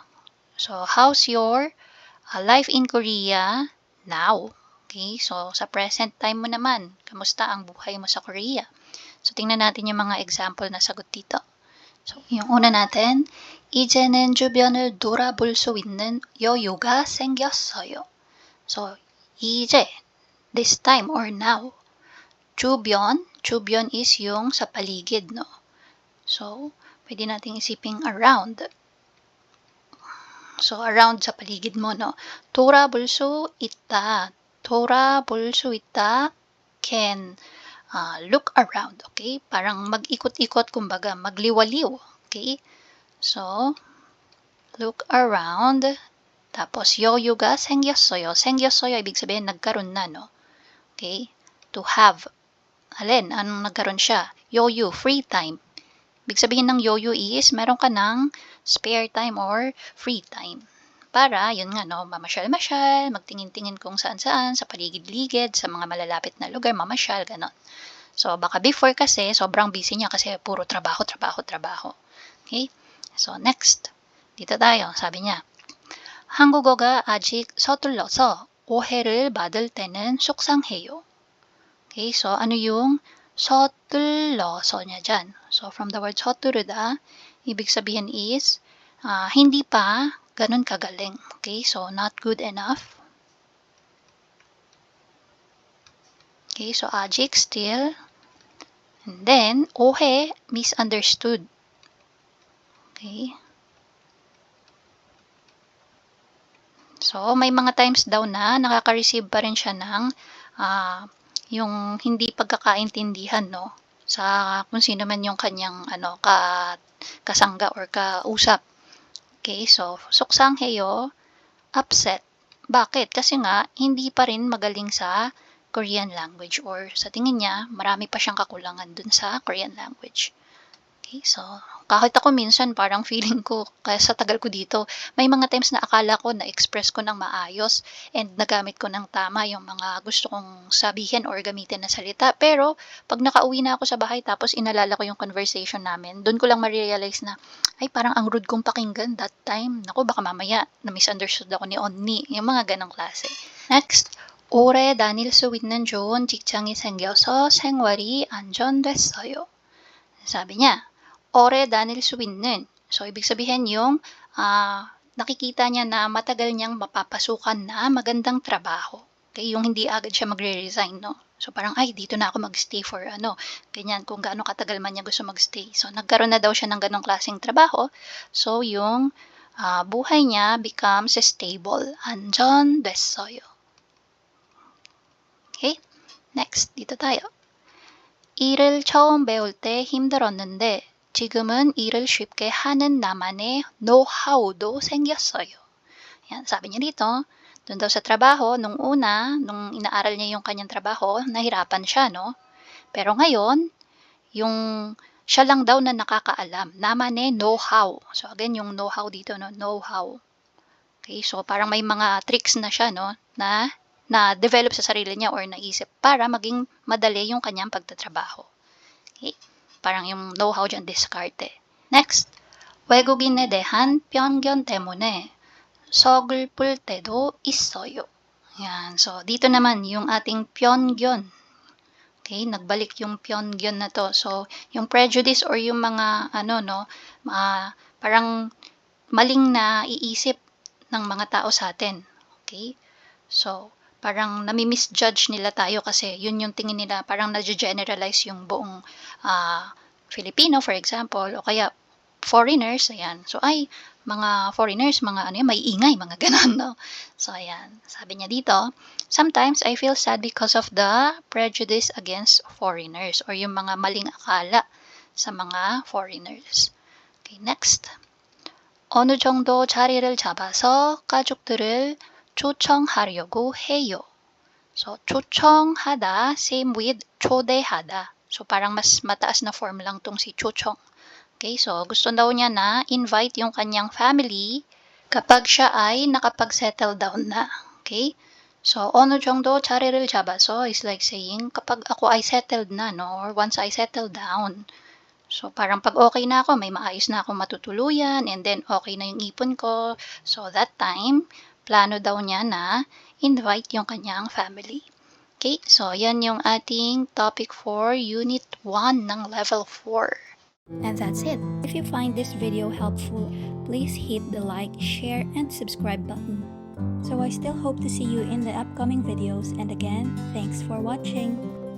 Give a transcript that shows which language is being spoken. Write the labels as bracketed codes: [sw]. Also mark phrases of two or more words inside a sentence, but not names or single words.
[en] So, how's your life in Korea now? [tl] Okay, so sa [en] present time [tl] mo naman, kamusta ang buhay mo sa Korea? So, tingnan natin yung mga example na sagot dito. So, yung una natin, [ko] 이제는 주변을 돌아볼 수 있는 여유가 생겼어요. So, 이제, [en] this time or now. [tl] 주변 is yung sa paligid, no? So, pwede nating isiping around. So, around sa paligid mo, no? [ko] 돌아볼 수 있다. 돌아볼 수 있다 [en] can look around, [tl] okay? Parang mag-ikot-ikot, kumbaga, magliwaliw, okay? [en] So, look around. [tl] Tapos, [ko] 여유가 생겼어요. 생겼어요, [tl] ibig sabihin, nagkaroon na, no? [en] Okay? To have. [tl] Alin, anong nagkaroon siya? Yoyu, free time. Ibig sabihin ng yoyu is, meron ka ng [en] spare time or free time. [tl] Para, yun nga, no, mamasyal-masyal, magtingin-tingin kung saan-saan, sa paligid-ligid, sa mga malalapit na lugar, mamasyal, ganon. So, baka before kasi, sobrang busy niya kasi puro trabaho. Okay? So, next. Dito tayo, sabi niya. [ko] 한국어가 아직 서툴러서 오해를 받을 때는 속상해요. [tl] Okay, so ano yung 서툴러서 niya dyan? [en] So, from the word 서투르다, [tl] ibig sabihin is, hindi pa ganun kagaling. [en] Okay, so not good enough. Okay, so 아직 still. And then, 오해, misunderstood. Okay. So, [tl] may mga times daw na nakaka-receive pa rin siya ng yung hindi pagkakaintindihan, no? Sa kung sino man yung kanyang kasangga or kausap. Okay, so 속상해요, upset. Bakit? Kasi nga hindi pa rin magaling sa [en] Korean language [tl] or sa tingin niya marami pa siyang kakulangan dun sa [en] Korean language. [tl] Okay, so kahit ako minsan parang feeling ko kaya sa tagal ko dito, may mga times na akala ko na-express ko ng maayos and nagamit ko ng tama yung mga gusto kong sabihin or gamitin na salita. Pero 'pag nakauwi na ako sa bahay tapos inalala ko yung conversation namin, dun ko lang ma-realize na, ay parang ang rude kong pakinggan [en] that time. [tl] Naku, baka mamaya na-misunderstood ako ni Onni, yung mga gano'ng klase. [en] Next, [ko] 올해 다닐 수 있는 좋은 직장이 생겨서 생활이 안정됐어요. [tl] Sabi niya, [ko] 올해 다닐 수 있는. [tl] So, ibig sabihin yung nakikita niya na matagal niyang mapapasukan na magandang trabaho. Okay, yung hindi agad siya magre-resign, no? So, parang, ay, dito na ako mag-stay for ganyan, kung gaano katagal man niya gusto mag-stay. So, nagkaroon na daw siya ng ganong klaseng trabaho. So, yung buhay niya [en] becomes stable. [tl] 안정됐어요. [en] Okay, next, [tl] dito tayo. [ko] 일을 처음 배울 때 힘들었는데 지금은 일을 쉽게 하는 나만의 노하우도 생겼어요. [tl] Yan, sabi niya dito, doon daw sa trabaho, nung una, nung inaaral niya yung kanyang trabaho, nahirapan siya, no? Pero ngayon, yung siya lang daw na nakakaalam. [ko] Naman의 know-how. [tl] So again, yung know-how dito, no? Know-how. Okay, so parang may mga tricks na siya, no? Na-develop sa sarili niya or naisip para maging madali yung kanyang pagtatrabaho. Okay? Parang yung know-how dyan, diskarte. [en] Next, [ko] 외국인에 대한 편견 때문에 서글플 때도 있어요. [tl] Yan. So, dito naman yung ating 편견. Okay? Nagbalik yung 편견 na to. So, yung prejudice or yung mga, parang maling na iisip ng mga tao sa atin. Okay? So, parang nami-misjudge nila tayo kasi yun yung tingin nila, parang na-generalize yung buong Filipino, [en] for example, [tl] o kaya foreigners, ayan. So, ay, mga foreigners, mga may ingay, mga ganon, no? So, ayan. Sabi niya dito, [en] sometimes I feel sad because of the prejudice against foreigners or [tl] yung mga maling akala sa mga foreigners. [en] Okay, next. [ko] 어느 정도 자리를 잡아서 가족들을 초청하려고 해요. So, 초청하다, [en] same with 초대하다. [tl] So, parang mas mataas na form lang tong si 초청. [en] Okay, so [tl] gusto daw niya na invite yung kanyang family kapag siya ay nakapag- [en] settle down [tl] na. [en] Okay? So, [ko] 어느 정도 자리를 잡아서 [en] is like saying, [tl] kapag ako ay settled na, no? [en] Or once I settle down. So, [tl] parang pag okay na ako, may maayos na akong matutuluyan, and then okay na yung ipon ko. [en] So, that time, [tl] plano daw niya na invite yung kanyang family. Okay, so yan yung ating topic [en] for Unit 1 [tl] ng Level 4. [en] And that's it. If you find this video helpful, please hit the like, share, and subscribe button. So I still hope to see you in the upcoming videos, and again, thanks for watching.